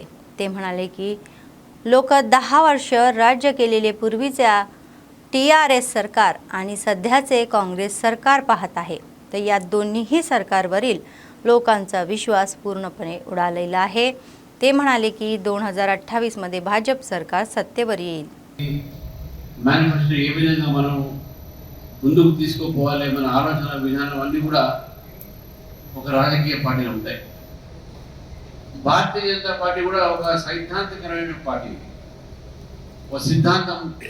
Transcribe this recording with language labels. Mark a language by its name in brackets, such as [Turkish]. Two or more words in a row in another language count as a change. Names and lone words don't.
[Marathi] ते म्हणाले की लोक 10 वर्ष राज्य केलेले पूर्वीच्या TRS सरकार आणि सध्याचे काँग्रेस सरकार पाहत आहे. तर या दोन्हीही सरकारवरील लोकांचा विश्वास पूर्णपणे उडालेला आहे. ते म्हणाले की 2028 मध्ये भाजप सरकार सत्तेवर येईल. [Telugu] మేనిఫెస్టో ఏ విధంగా మనం ముందుకు తీసుకుపోవాలి, మన ఆలోచన విధానం అన్నీ కూడా ఒక రాజకీయ పార్టీలు ఉంటాయి. భారతీయ జనతా పార్టీ కూడా ఒక సైద్ధాంతికమైన పార్టీ, ఒక సిద్ధాంతం.